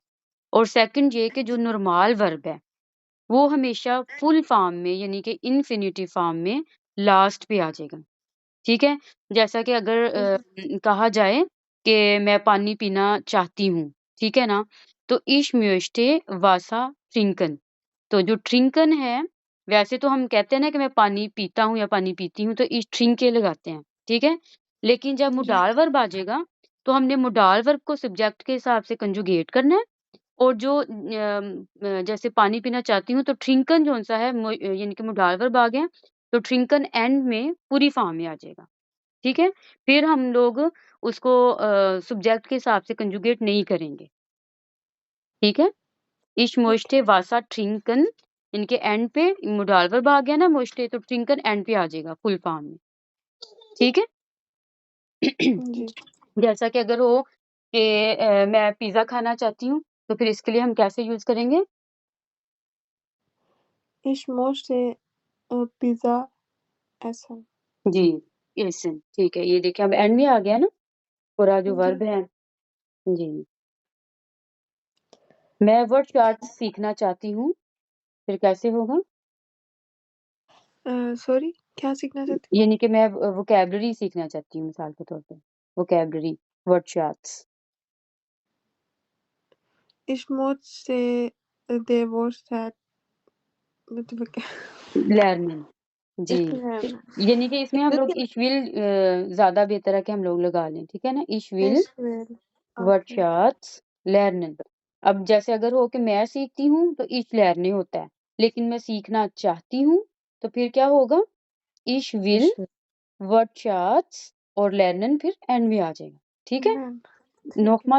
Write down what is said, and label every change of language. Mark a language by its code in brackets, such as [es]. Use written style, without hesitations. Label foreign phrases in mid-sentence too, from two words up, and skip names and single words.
[hi] और सेकंड ये कि जो नॉर्मल वर्ब है, वो हमेशा फुल फॉर्म में, यानी कि इन्फिनिटिव फॉर्म में लास्ट पे आ जाएगा, ठीक है। जैसा कि अगर कहा जाए कि मैं पानी पीना चाहती हूँ, ठीक है ना, तो [de] ich möchte Wasser trinken, [hi] तो जो ट्रिंकन है, वैसे तो हम कहते हैं ना कि मैं पानी पीता हूँ या पानी पीती हूँ, तो [de] ich trinke [hi] लगाते हैं, ठीक है। लेकिन जब जी। मोडाल वर्ब आ जाएगा, तो हमने मोडाल वर्ब को सब्जेक्ट के हिसाब से कंजुगेट करना है, और जो जैसे पानी पीना चाहती हूँ, तो ट्रिंकन जौन-सा है यानी कि मोडाल वर्ब आ गया, तो ट्रिंकन एंड में पूरी फॉर्म में आ जाएगा, ठीक है। फिर हम लोग उसको सब्जेक्ट के हिसाब से कंजुगेट नहीं करेंगे, ठीक है। [de] Ich [hi] ओके। [de] möchte Wasser trinken, [hi] इनके एंड पे मोडाल वर्ब आ गया ना möchte, तो ट्रिंकन एंड पे आ जाएगा फुल फॉर्म में, ठीक है। जी। जैसा कि अगर हो कि मैं पिज़्ज़ा खाना चाहती हूँ, तो फिर इसके लिए हम कैसे यूज़ करेंगे? [de] Ich möchte Pizza essen। [hi] जी, एसन, ठीक है। ये देखिए अब एंड में आ गया ना, पूरा जो जी। वर्ब है। जी, मैं वर्ड चार्ट्स सीखना चाहती हूँ, फिर कैसे होगा? सॉरी, क्या सीखना चाहते यानी कि मैं वोकैब्युलरी सीखना चाहती हूँ मिसाल के तौर पे, वोकैब्युलरी, वर्ड चार्ट्स, हो? [de] Ich möchte [en] the words that [hi] मतलब क्या? लर्निंग। जी, यानी कि इसमें हम लोग देखिए, [de] ich will [hi] ज़्यादा बेहतर है कि हम लोग लगा लें, ठीक है ना? [de] ich will ich will। [en] वर्ड [hi] ओके। [en] charts learning. [hi] अब जैसे अगर हो कि मैं सीखती हूँ, तो इश लर्निंग होता है, लेकिन मैं सीखना चाहती हूँ, तो फिर क्या होगा? [de] ich will Ich will [en] word charts [hi] और लर्निंग फिर एंड में आ जाएगा, ठीक है। learn। ठीक है।